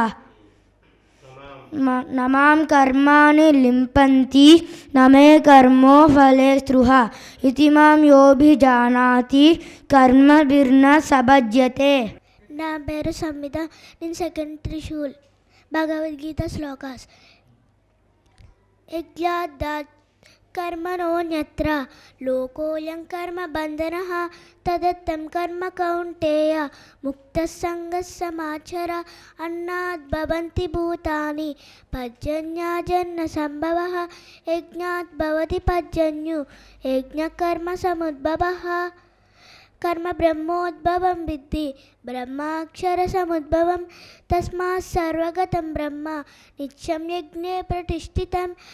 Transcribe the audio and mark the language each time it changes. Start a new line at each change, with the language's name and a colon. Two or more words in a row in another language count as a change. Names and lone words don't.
Sanskrit: న మాం కర్మాణి లింపంతి న మే కర్మో ఫలే స్పృహః ఇతి మాం యోభిజానాతి కర్మభిర్న సభజ్యతే.
Telugu: నా పేరు సంహిత. నేను సెకండ్ భగవద్గీత శ్లోకాస్.
Sanskrit: యజ్ఞాదాత్ कर्मणोऽन्यत्र लोकोऽयं कर्मबन्धनः तदत्तं कर्म कौन्तेय मुक्तसङ्गः समाचर अन्नात् भवन्ति भूतानि पर्जन्यजन्यसम्भवः यज्ञात् भवति पर्जन्यो यज्ञकर्मसमुद्भवः कर्म ब्रह्मोद्भवं विद्धि ब्रह्माक्षरसमुद्भवं तस्मात् सर्वगतं ब्रह्म नित्यं यज्ञे प्रतिष्ठितं